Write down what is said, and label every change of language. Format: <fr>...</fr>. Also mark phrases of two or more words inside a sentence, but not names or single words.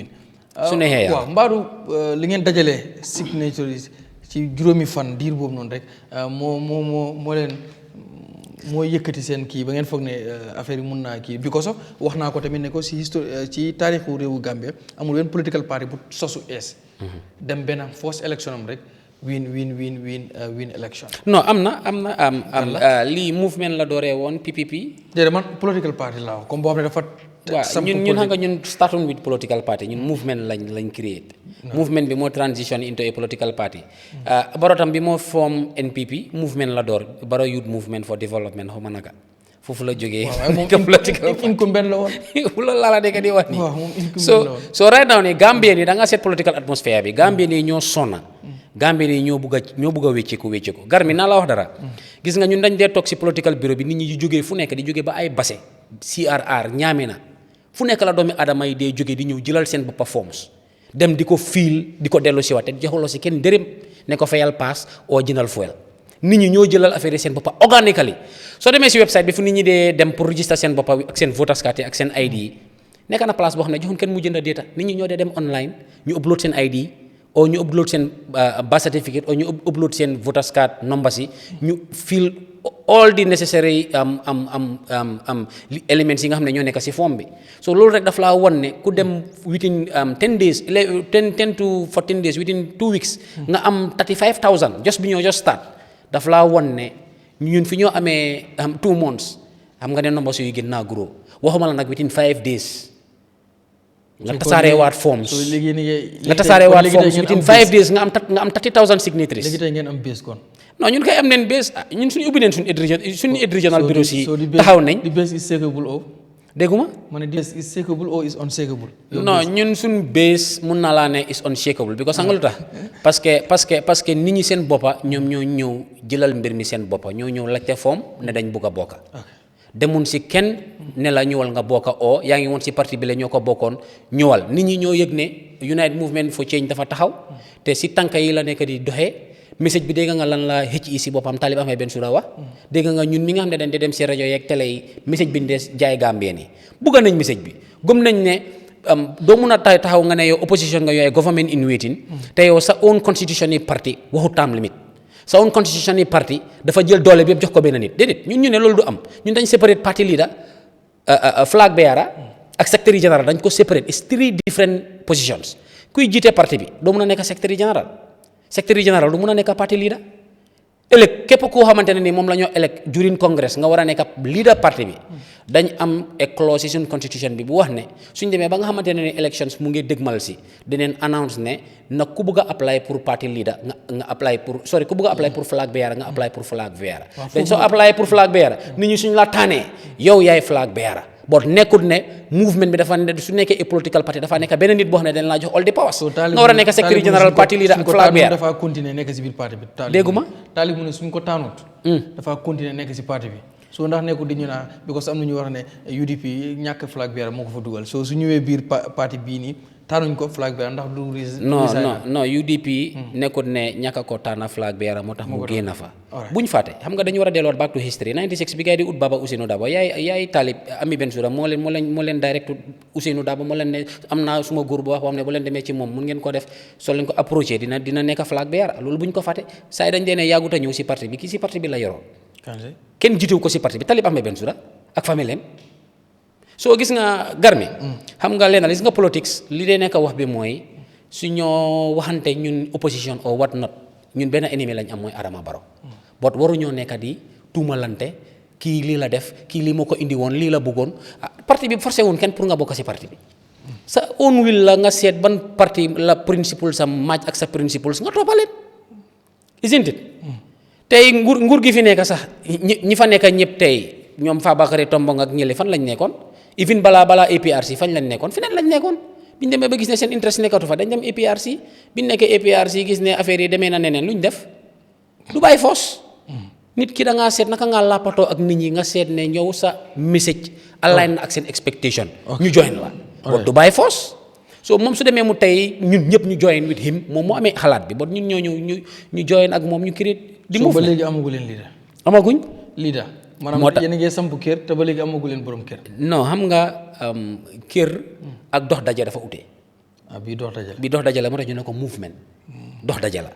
<wo>su neexee waaw mbaadu li ngeen dajalee signatories ci juróomi fan diir boobu noonu rek moo leen moo yëkkati seen kii ba ngeen foog ne affaire yi mun naa kii</wo> <en>because of</en> <wo>wax naa ko tamit ne ko ci taarixu réewu Gambie amul benn</wo> <en>political party</en> <wo>bu sosu ees dem benn</wo> <en>first election</en> <wo>am rek</wo> <en>win election.</en> <wo>non am na lii movement la dooree woon PPP. déedéet man</wo> <en>political party</en> <wo>laa comme boo xam ne dafa. waaw ñun xam nga ñun startuñ</wo> <en>with political party</en> <wo>ñun movement lañ create.</wo> <en>movement</en> <wo>bi moo</wo> <en>transition into a political party.</en> <wo>Baro tam bi moo form NPP movement la door Baro Youth Movement for Development xaw ma naka foofu la jógee. waaw moom</wo> <en>political incumbent</en> <wo>la woon. loolu laa la dégg di wax nii. waaw moom incumbent la woon</wo> <en>so right now</en> <wo>nii Gambien yi da nga seet</wo> <en>political atmosphere</en> <wo>bi Gambien yi ñoo sonna. Gambien yi ñoo bugg a wécceeku gar mi naa la wax dara. gis nga ñun dañ dee toog si</wo> <en>political bureau</en> <wo>bi nit ñi di jógee fu nekk di jógee ba ay Basse CRR Ñaamena fu nekk la doomi adama yi dee jógee di ñëw jëlal seen boppa forms dem di ko fiil di ko dellu si waat te joxuloo si kenn dërëm ne ko fayal paas oo jëndal fuel nit ñi ñoo jëlal affaire yi seen boppa organically soo demee si website bi fu nit ñi dee dem pour register seen boppa ak seen</wo> <en>voters card</en> <wo>ak seen ID yi nekk na place boo xam ne joxuñ kenn mu jënd data nit ñi ñoo dee dem online ñu upload seen ID oo ñu upload seen</wo> <en>birth certificate</en> <wo>oo ñu upload seen</wo> <en>voters card number</en> <wo>si ñu</wo> <en>fill all the necessary</en> <wo>elements yi nga xam ne ñoo nekk si form bi so loolu rek daf laa won ne ku dem</wo> <en>within 10 days 10 to 14 days within 2 weeks</en> <wo>nga am 35,000 just bi ñoo</wo> <en>just start</en> <wo>daf laa won ne ñun fi ñoo amee 2 months xam nga ne numbers yu gën naa grow waxuma la nag</wo> <en>within 5 days</en> <wo>nga tasaaree waat forms</wo> <en>within 5 days</en> <wo>nga am 30,000 signatories. léegi tey ngeen am base kon. non ñun kay am neen base ñun suñu ubbi neen suñu aide</wo> <en>regional bureau</en> <wo>si taxaw nañ.</wo> <en>the base is shakable or.</en> <wo>dégguma. ma ne</wo> <en>the base is shakable or is unshakable.</en> <wo>non ñun suñu base mun naa laa ne</wo> <en>is unshakable because</en> <wo>xam nga lu tax</wo> <fr>parce que</fr> <wo>nit ñi seen boppa ñoom ñoo ñëw jëlal mbir mi seen boppa ñoo ñëw laajte form ne dañ bugg a bokka demun si kenn ne la ñëwal nga bokka oo yaa ngi woon si parti bi la ñoo ko bokkoon ñëwal nit ñi ñoo yëg ne United Movement for Change dafa taxaw te si tànk yi la nekk di doxee message bi dégg nga lan la HEC boppam Talib Ahmed Bensouda wax dégg nga ñun mi nga xam ne dañ di dem si rajo yeeg télé yi message bi ñu des jaay Gambien yi bugga nañ message bi gëm nañ ne doo mun a taxaw nga ne yow opposition nga yow</wo> <en>government in waiting</en> <wo>te yow sa</wo> <en>own constitution</en> <wo>yi parti waxu</wo> <en>term limit</en> <wo>sa</wo> <en>own constitution</en> <wo>yi parti dafa jël doole bi yëpp jox ko benn nit déedéet ñun ñu ne loolu du am ñun dañ</wo> <en>separate party leader flag bearer</en> <wo>ak secretary general dañ ko separate</wo> <en>it's 3 different positions</en> <wo>kuy jiite parti bi doo mun a nekk</wo> <en>secretary general</en> <wo>du mun a nekk</wo> <en>party leader</en> <wo>ëllëg képp koo xamante ne ni moom la ñoo</wo> <en>elect during congress</en> <wo>nga war a nekk leader parti bi dañ am</wo> <en>a clause</en> <wo>ci suñ constitution bi bu wax ne suñ demee ba nga xamante ne ni elections mu ngi dëgmal si dineen announce ne nag ku bëgg a apply pour</wo> <en>party leader</en> <wo>nga apply pour ku bëgg a apply pour</wo> <en>flag bearer</en> <wo>nga apply pour</wo> <en>flag bearer</en> <wo>dañ soo apply pour</wo> <en>flag bearer</en> <wo>nit ñi suñ la tànnee yow yaay flag bearer boo nekkul ne movement bi dafa ne su nekkee political party dafa nekk benn nit boo xam ne dañ laa jox</wo> <en>all the powers</en> <wo>nga war a nekk</wo> <en>secretary general party leader</en> <wo>ak</wo> <en>flag bearer</en> <wo>dafa continuer nekk si biir parti bi dégguma Talib mu ne suñ ko tànnut dafa continuer nekk si parti bi soo ndax nekkul di ñu naa because am na ñu wax ne UDP ñàkk</wo> <en>flag bearer</en> <wo>moo ko fa dugal soo su ñëwee biir parti bii nii tànnuñ ko</wo> <en>flag bearer</en> <wo>ndax du non UDP nekkul ne ñàkk ko tànna</wo> <en>flag bearer</en> <wo>moo tax mu génn fa buñ fàtte xam nga dañu war a delluwaat</wo> <en>back to history</en> <wo>96 bi gars yi di ut Baba Ousainou Darboe yaay Talib Ami Bensouda moo leen direct Ousainou Darboe moo leen ne am naa suma góor bu wax boo xam ne bu leen demee ci moom mun ngeen ko def soo leen ko approché dina nekk</wo> <en>flag bearer</en> <wo>loolu buñ ko fàtte saa yi dañ dee ne yàggut a ñëw si parti bi kii si parti bi la yoroon kenn jiitewu ko si parti bi Talib Ahmed Bensouda ak famille soo gis nga Garmi xam nga leen gis nga politics li dee nekk wax bi mooy su ñoo waxante ñun opposition</wo> <en>or what not</en> <wo>ñun benn ennemi lañ am mooy Adama Barrow bot waruñoo nekk di tuumalante kii lii la def kii lii moo ko indi woon lii la bëggoon parti bi forcé woon kenn pour nga bokk si parti bi sa</wo> <en>own will</en> <wo>la nga seet ban parti la principle sa match ak sa principles nga toppaleen</wo> <en>isn't it</en> <wo>tey nguur gi fi nekk sax ñi fa nekk ñëpp tey ñoom Fabakary Tombong ak ñële fan lañ nekkoon even balaa APRC fañ lañ nekkoon feneen lañ nekkoon biñ demee ba gis ne seen interest nekkatu fa dañ dem APRC biñ nekkee APRC gis ne affaire yi demee na neneen luñ def du bàyyi force nit ki da ngaa seet naka ngaa làppatoo ak nit ñi nga seet ne ñëw sa message align na ak seen expectation ñu join la bon du bàyyi force so moom su demee mu tey ñun ñëpp ñu</wo> <en>join with him</en> <wo>moom moo amee xalaat bi bon ñun ñoo ñu join ak moom ñu créé di ba léegi amagu leen leader amaguñ leader maanaam yéen a ngi samp kër te ba léegi amagu leen borom kër non xam nga kër ak dox daje dafa ute bii dox daje la moo tax ñu ne ko movement dox daje la</wo>